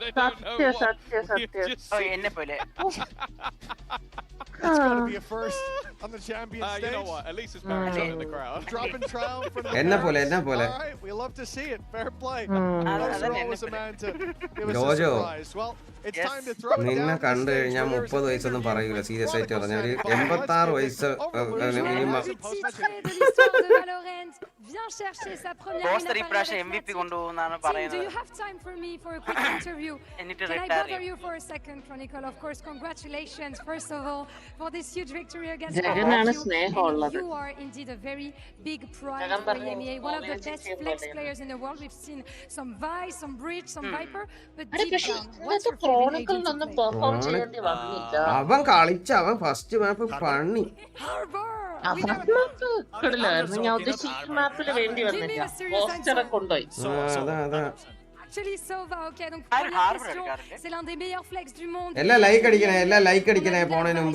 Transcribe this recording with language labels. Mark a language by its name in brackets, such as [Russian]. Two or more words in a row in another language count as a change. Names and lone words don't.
[Malayalam] എന്നെ പോലെ ജോജോ, നിന്നെ കണ്ടു കഴിഞ്ഞാൽ 30 വയസ്സൊന്നും പറയൂല, സീരിയസ് ആയിട്ട് പറഞ്ഞ ഒരു 86 വയസ്സ് മിനിമം. [French] Viens chercher sa première [Malayalam] MVP കൊണ്ടുപോകുന്നാണ് പറയുന്നത്. [English] Do you have time for me for a quick interview? Can I bother you for a second, Chronicle? Of course, congratulations first of all for this huge victory against RRQ. You are indeed a very big prize for EMEA, one of the best flex players in the world. We've seen some Vi, some Bridge, some Viper, but deep down, what's your [Malayalam] Chronicle ഒന്നും പെർഫോം ചെയ്യേണ്ടി വന്നില്ല. അവൻ കളിച്ച അവൻ ഫസ്റ്റ് മാപ്പ് പണി. ഞാൻ ഉദ്ദേശിച്ച മാപ്പിൽ വേണ്ടി വന്നില്ല, പോസ്റ്ററെ കൊണ്ടുപോയി. എല്ലാം ലൈക്ക് അടിക്കണേ പോണതിന് മുമ്പ്.